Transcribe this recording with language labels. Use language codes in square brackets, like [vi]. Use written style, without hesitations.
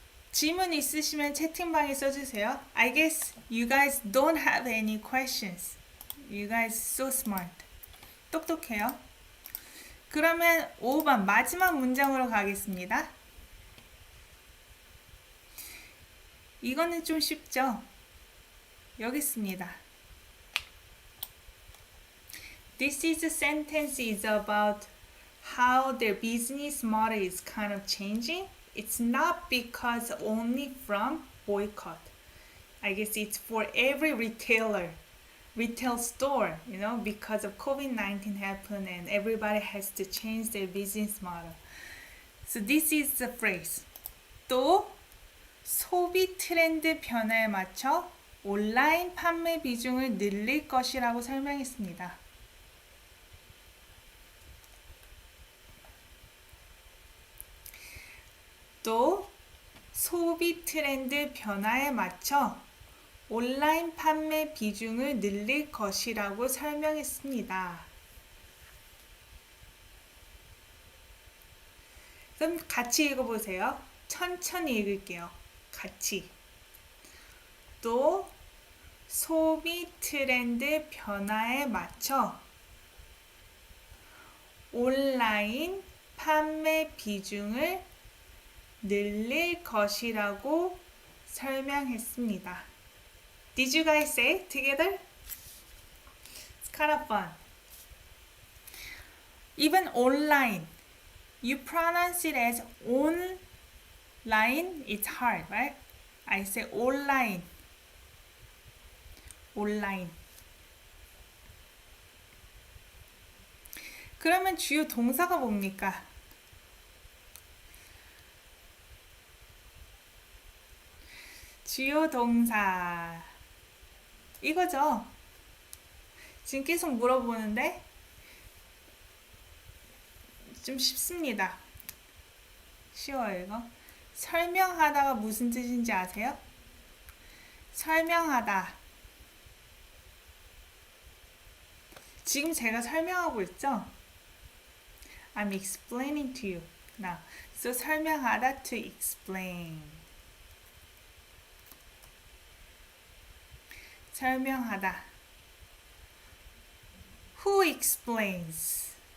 [ko] 질문 있으시면 채팅방에 써주세요. [en] I guess you guys don't have any questions. You guys so smart. [ko] 똑똑해요. 그러면 5번 마지막 문장으로 가겠습니다. 이거는 좀 쉽죠? 여기 있습니다. [en] This is a sentence is about how their business model is kind of changing. It's not because only from boycott. I guess it's for every retail store, you know, because of COVID-19 happened and everybody has to change their business model. So this is the phrase. [ko] 또 소비 트렌드 변화에 맞춰 온라인 판매 비중을 늘릴 것이라고 설명했습니다. 또 소비 트렌드 변화에 맞춰 온라인 판매 비중을 늘릴 것이라고 설명했습니다. 그럼 같이 읽어보세요. 천천히 읽을게요. 같이. 또 소비 트렌드 변화에 맞춰 온라인 판매 비중을 늘릴 것이라고 설명했습니다. [en] Did you guys say it together? It's kind of fun. Even online, you pronounce it as online. It's hard, right? I say online. Online. [ko] 그러면 주요 동사가 뭡니까? 주요 동사 이거죠. 지금 계속 물어보는데 좀 쉽습니다. 쉬워요 이거. 설명하다가 무슨 뜻인지 아세요? 설명하다. 지금 제가 설명하고 있죠? [en] I'm explaining to you now. So 설명하다 to explain. [ko] 설명하다. [en] Who explains?